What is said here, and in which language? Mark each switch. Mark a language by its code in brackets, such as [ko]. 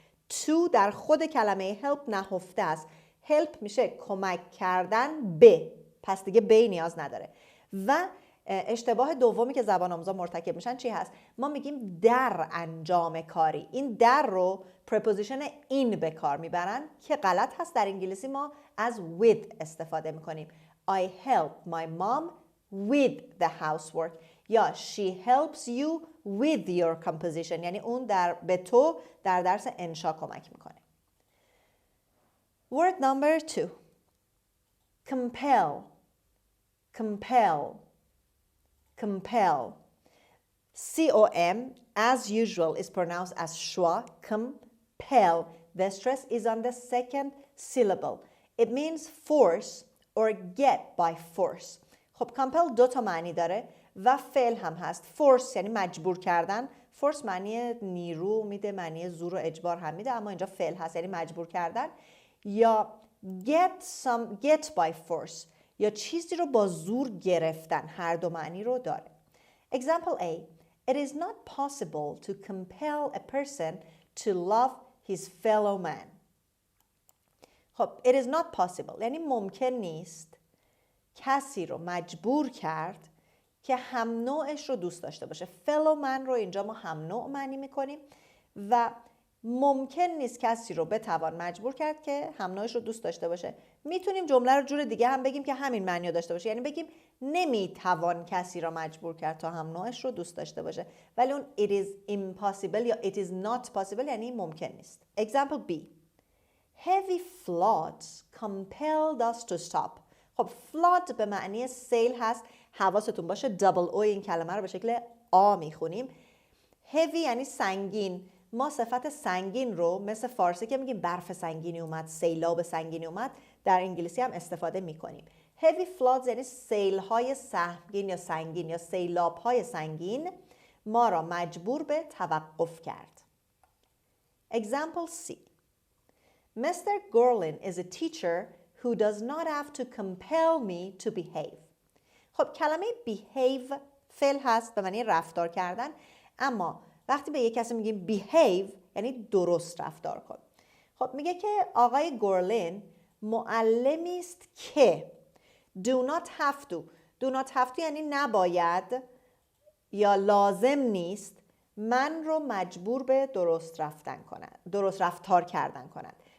[fa] to در خود کلمه help نهفته است. help میشه کمک کردن به، پس دیگه به نیاز نداره. و اشتباه دومی که زبان آموزا مرتکب میشن چی هست؟ ما میگیم در انجام کاری. این در رو preposition in به کار میبرن که غلط هست. در انگلیسی ما از with استفاده میکنیم. [en] I help my mom with the housework یا she helps you with your composition، [fa] یعنی اون به تو در درس انشا کمک میکنه. [en] Word number 2. Compel. Compel. Compel. C-O-M, as usual, is pronounced as schwa. Compel. The stress is on the second syllable. It means force or get by force. [fa] خب compel 2 تا معنی داره و فعل هم هست. force یعنی مجبور کردن. force معنی نیرو میده، معنی زور و اجبار هم میده، اما اینجا فعل هست یعنی مجبور کردن. یا get by force یا چیزی رو با زور گرفتن، هر دو معنی رو داره. [en] Example A. It is not possible to compel a person to love his fellow man. [fa] خب [en] it is not possible [fa] یعنی ممکن نیست کسی رو مجبور کرد که هم نوعش رو دوست داشته باشه. fellow man رو اینجا ما هم نوع معنی میکنیم و ممکن نیست کسی رو بتوان مجبور کرد که هم نوعش رو دوست داشته باشه. میتونیم جمله رو جور دیگه هم بگیم که همین معنی رو داشته باشه، یعنی بگیم نمیتوان کسی را مجبور کرد تا هم نوعش رو دوست داشته باشه. ولی اون [en] it is impossible یا it is not possible [fa] یعنی ممکن نیست. [en] Example B. Heavy floods compelled us to stop. [fa] خب flood به معنی سیل هست، حواستون باشه دابل او این کلمه رو به شکل آ میخونیم. heavy یعنی سنگین. ما صفت سنگین رو مثل فارسی که میگیم برف سنگینی اومد، سیلاب سنگینی اومد، در انگلیسی هم استفاده میکنیم. heavy floods یعنی سیل‌های سهمگین یا سنگین یا سیلاب‌های سنگین ما را مجبور به توقف کرد. [en] Example C. Mr. Gorlin is a teacher who does not have to compel me to behave. [fa] خب کلمه behave فعل هست به معنی رفتار کردن، اما وقتی به یک کسی میگیم behave یعنی درست رفتار کن. خب میگه که آقای گورلین معلمی است که [en] do not have to [fa] یعنی نباید یا لازم نیست من رو مجبور به درست رفتار کردن کند.